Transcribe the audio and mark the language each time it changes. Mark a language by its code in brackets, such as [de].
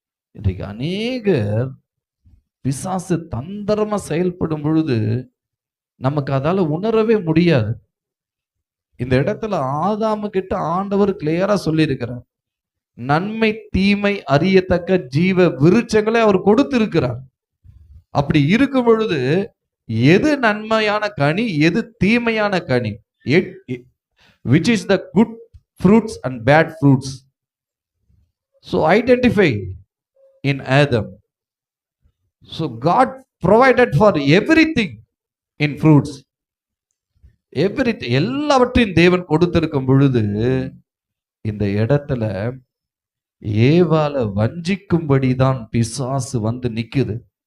[ta] இன்றைக்கு அநேகர் பிசாசு தந்திரமா செயல்படும் பொழுது நமக்கு அதால உணரவே முடியாது. இந்த இடத்துல ஆதாமு கிட்ட ஆண்டவர் கிளியரா சொல்லி இருக்கிறார். நன்மை தீமை அறியத்தக்க ஜீவ விருட்சங்களை அவர் கொடுத்திருக்கிறார். அப்படி இருக்கும் பொழுது எது நன்மையான கனி, எது தீமையான கனி, [en] which is the good fruits and bad fruits, so identify in Adam. So God provided for everything in fruits, everything, [ta] எல்லாவற்றையும் தேவன் கொடுத்திருக்கும் பொழுது இந்த இடத்துல ஏவால வஞ்சிக்கும்படிதான் பிசாசு வந்து நிக்குது.